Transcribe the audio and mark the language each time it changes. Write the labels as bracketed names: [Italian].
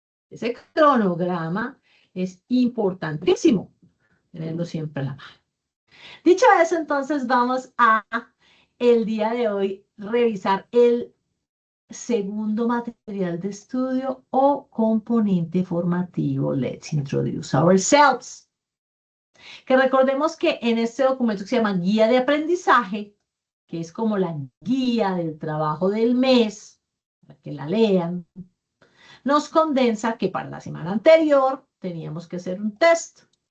[Spanish] Ese cronograma es importantísimo tenerlo siempre a la mano. Dicho eso, entonces vamos a el día de hoy revisar el segundo material de estudio o componente formativo. [English] Let's introduce ourselves. [Spanish] Que recordemos que en este documento que se llama Guía de Aprendizaje, que es como la guía del trabajo del mes, para que la lean, nos condensa que para la semana anterior teníamos que hacer un test.